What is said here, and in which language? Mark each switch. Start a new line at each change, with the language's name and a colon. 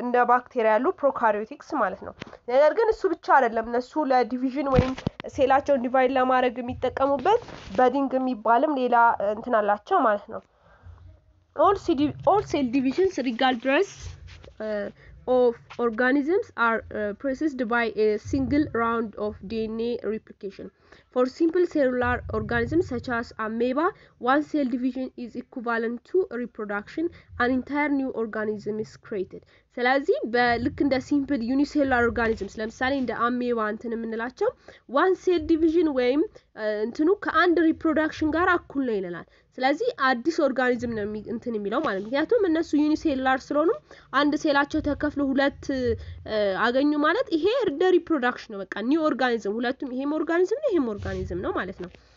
Amharic: ባክቴሪያ ያሉ ፕሮካሪዮቲክስ ማለት ነው ነገር ግን እሱ ብቻ አይደለም እነሱ ለዲቪዥን ወይም ሴላቸውን ዲቫይድ ለማድረግ የሚጠቀሙበት በዲንግ የሚባልም ሌላ እንትን አላቸው ማለት ነው all cell divisions regardless of organisms are processed by a single round of DNA replication.
English: For simple cellular organisms such as amoeba, one cell division is equivalent to reproduction. An entire new organism is created.
Amharic: ስለዚህ በልክ እንደ ሲምፕል ዩኒሴሉላር ኦርጋኒዝምስ ለምሳሌ እንደ አሜባ እንትን የምንላቸው ዋን ሴል ዲቪዥን ወይም እንትኑ ከአንድ ሪፕሮዳክሽን ጋር እኩል ነው ይላል ስለዚህ አዲስ ኦርጋኒዝም ነው እንትን የሚለው ማለት ምክንያቱም እነሱ ዩኒሴሉላር ስለሆኑ አንድ ሴላቸው ተከፍሎ ሁለት አገኙ ማለት ይሄ ሪፕሮዳክሽን ነው በቃ ኒው ኦርጋኒዝም ሁለቱም ይሄም ኦርጋኒዝም ነው ማለት ነው